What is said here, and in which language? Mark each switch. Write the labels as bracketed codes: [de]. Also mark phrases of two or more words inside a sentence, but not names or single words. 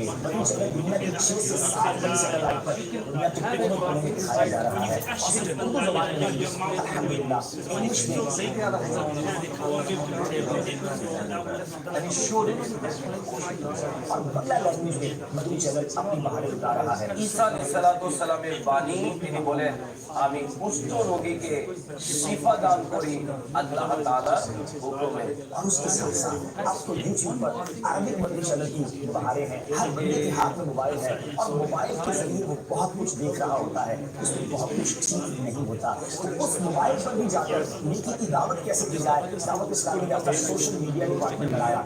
[ur] وہی چینل دنیا کی 6 سے 7 بڑی سیٹلائٹ پر دنیا کے کونے کونے میں دکھایا جا رہا ہے، اور صرف اردو زبان میں نہیں، الحمدللہ انگلش میں اور بنگلہ لینگویج میں مدنی چینل اپنی بہاریں اٹھا رہا ہے. [bn] عیسیٰ [ar] علیہ السلام [bn] بانی তিনি বলেন আমি কুষ্ঠ রোগীকে শিফা দান করি আল্লাহ তাআলার হুকুমে. [ur] اور اس کے ساتھ ساتھ آپ کو یوٹیوب پر عربک مدنی چینل کی بہاریں ہیں. ہر بندے کے ہاتھ میں موبائل ہے، اور موبائل کے ذریعے وہ بہت کچھ دیکھ رہا ہوتا ہے، اس میں بہت کچھ ٹھیک نہیں ہوتا. تو اس موبائل پر بھی جا کر نیکی کی دعوت کیسے دی جائے، دعوت اسلامی نے اپنا [en] social media department [ur] بنایا.